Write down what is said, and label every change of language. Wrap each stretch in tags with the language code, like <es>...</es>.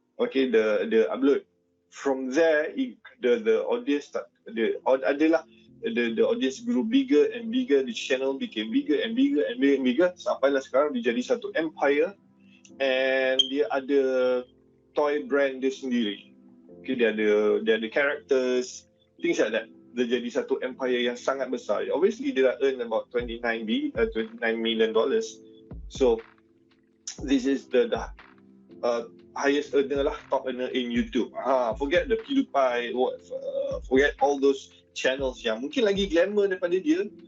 <en>Okay, the upload. From there, the audience the audience grew bigger and bigger. The channel became bigger and bigger and bigger</en> <ms>sampailah sekarang dia jadi satu empire,</ms> <en>and</en> <ms>dia ada</ms> <en>toy brand</en> <ms>dia sendiri.</ms> <en>Okay,</en> <ms>dia ada</ms> <en>characters, things like that.</en> <ms>Dia jadi satu empire yang sangat besar.</ms> <en>Obviously,</en> <ms>dia dah</ms> <en>earn about 29 million dollars. So this is the highest earner lah, top earner in YouTube. Forget the PewDiePie, forget all those channels</en> <ms>yang mungkin lagi glamour daripada dia.</ms>